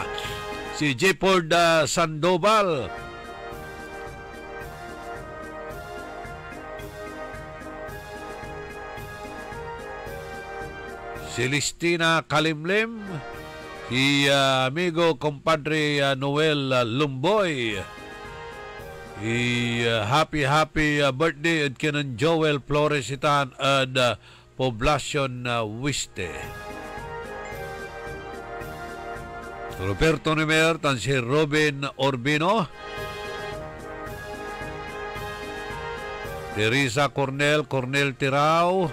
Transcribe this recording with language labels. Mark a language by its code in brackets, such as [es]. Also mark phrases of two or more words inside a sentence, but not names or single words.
[pag] Si Jepord Sandoval. Celestina Kalimlim. Si amigo compadre Noel Lumboy. [en] Happy birthday [pag] at kinan Joel Flores itan at Poblacion Wiste. Roberto Nimer tan si Robin Orbino. Teresa Cornel Tirao.